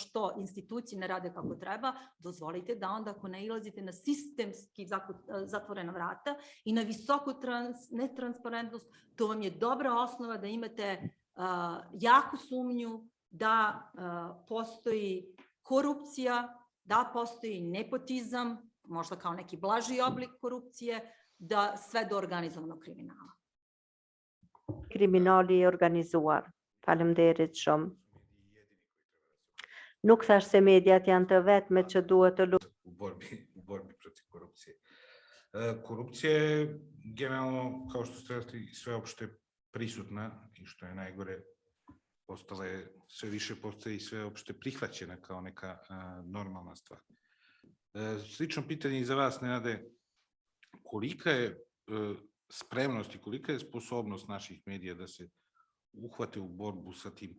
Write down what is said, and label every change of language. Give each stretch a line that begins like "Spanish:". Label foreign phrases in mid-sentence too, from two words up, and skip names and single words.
Serbian: što institucije ne rade kako treba, dozvolite da onda ako nailazite na sistemski zatvorena vrata i na visoku netransparentnost, to vam je dobra osnova da imate jaku sumnju da postoji korupcija, da postoji nepotizam, možda kao neki blaži oblik korupcije, da sve do organizovanog kriminala.
Albanian: Kriminali je organizuar. Faleminderit shumë. Nuk thash se mediat janë të vetme që duhet të
Serbian: luajnë u borbi protiv korupcije. Korupcija je generalno, kao što ste rekli, sveopšte prisutna i što je najgore, postala je sve više postaje i sveopšte prihvaćena kao neka normalna stvar. Slično pitanje i za vas, Nenade, kolika je spremnost i kolika je sposobnost naših medija da se uhvate u borbu sa tim?